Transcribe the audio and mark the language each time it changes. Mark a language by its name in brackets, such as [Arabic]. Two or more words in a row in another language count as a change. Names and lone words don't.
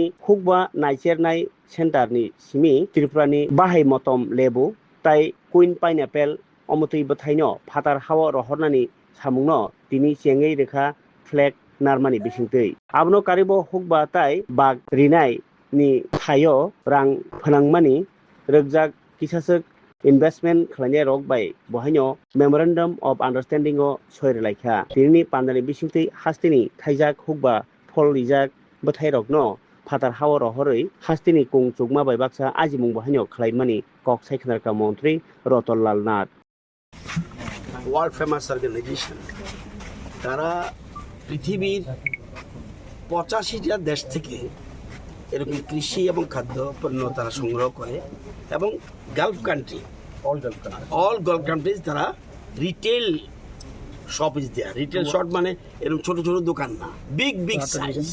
[Kok Borok] hukba naichernai center ni simi Tripurani bahai motom lebu tai [English] queen pineapple [Kok Borok] omotui bothaino phatar hawa rohornani samungno tini chengei rekha flag narmani bisingtei abno karibo hukba tai bag rinai ni thayo rang phanangmani rokjak kisasuk investment khlani rok bai bohaino [English] memorandum of understanding [Kok Borok] o soire laikha tini pandani bisingtei hastini thaijak hukba phol rijak bothai rokno phatar hawa rohorei hastini kung chukma bai baksa ajimung bohaino khlaimani kok saikhnarka Montri Ratanlal Nath [English] world famous organisation [Bangla] তারা পৃথিবীর 85টা দেশ থেকে এরকম কৃষি এবং খাদ্য পণ্য তারা সংগ্রহ করে এবং [English] Gulf country all Gulf countries [Bangla] তারা [English] retail shop is there retail shop [Bangla] মানে এরকম ছোট ছোট দোকান না [English] big size